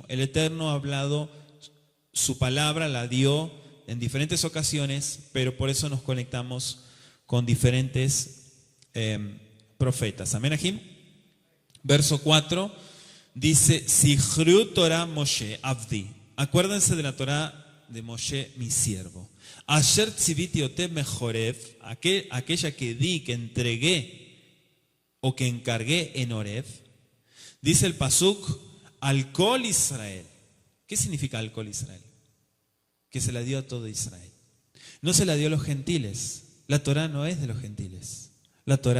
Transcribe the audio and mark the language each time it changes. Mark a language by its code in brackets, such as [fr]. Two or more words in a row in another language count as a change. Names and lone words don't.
[es] El Eterno ha hablado su palabra, la dio en diferentes ocasiones, pero por eso nos conectamos con diferentes profetas. Amén, Ajim. Verso 4 dice: [he] זכרו תורת משה עבדי. [es] Acuérdense de la Torah de Moshe, mi siervo. [he] אשר ציויתי אותם בחורב, [es] aquella que di, que entregué o que encargué en Oreb. Dice el pasuk, [he] על כל ישראל. [es] ¿Qué significa [he] על כל ישראל? [es] Que se la dio a todo Israel. No se la dio a los gentiles. La Torah no es de los gentiles.